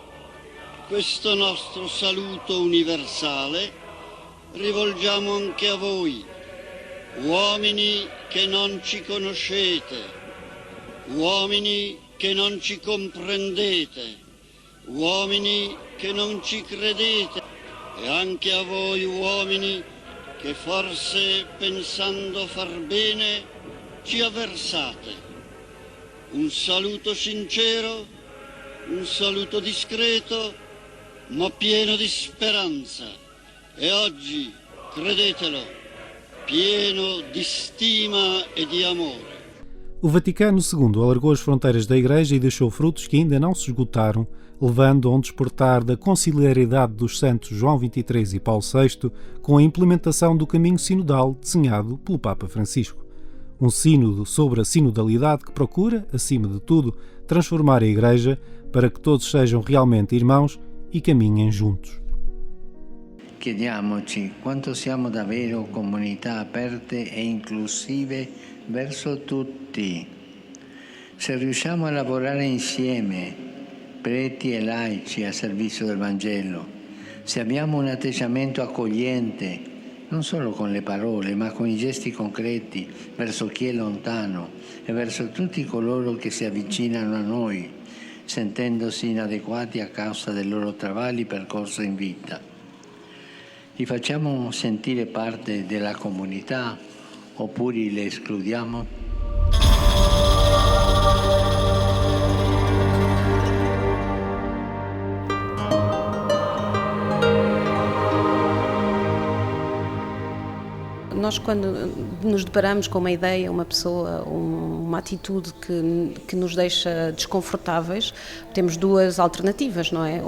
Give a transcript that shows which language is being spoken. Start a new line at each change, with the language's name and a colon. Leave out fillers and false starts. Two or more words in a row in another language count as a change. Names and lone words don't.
Italian: Questo nostro saluto universale rivolgiamo anche a voi, uomini che non ci conoscete, uomini che non ci comprendete, uomini che non ci credete, e anche a voi uomini che forse pensando far bene ci avversate. Un saluto sincero, un saluto discreto, ma pieno di speranza, e oggi, credetelo, pieno di stima e di amore.
Portuguese: O Vaticano II alargou as fronteiras da Igreja e deixou frutos que ainda não se esgotaram, levando a um despertar da conciliaridade dos santos João XXIII e Paulo VI com a implementação do caminho sinodal desenhado pelo Papa Francisco. Um sínodo sobre a sinodalidade que procura, acima de tudo, transformar a Igreja para que todos sejam realmente irmãos e caminhem juntos.
Italian: Chiediamoci quanto siamo davvero comunità aperte e inclusive verso tutti. Se riusciamo a lavorare insieme, preti e laici a servizio del Vangelo, se abbiamo un atteggiamento accogliente, non solo con le parole, ma con i gesti concreti verso chi è lontano e verso tutti coloro che si avvicinano a noi, sentendosi inadeguati a causa del loro travagli percorso in vita. Li facciamo sentire parte della comunità oppure li escludiamo?
Portuguese: Nós, quando nos deparamos com uma ideia, uma pessoa, uma atitude que nos deixa desconfortáveis, temos duas alternativas, não é?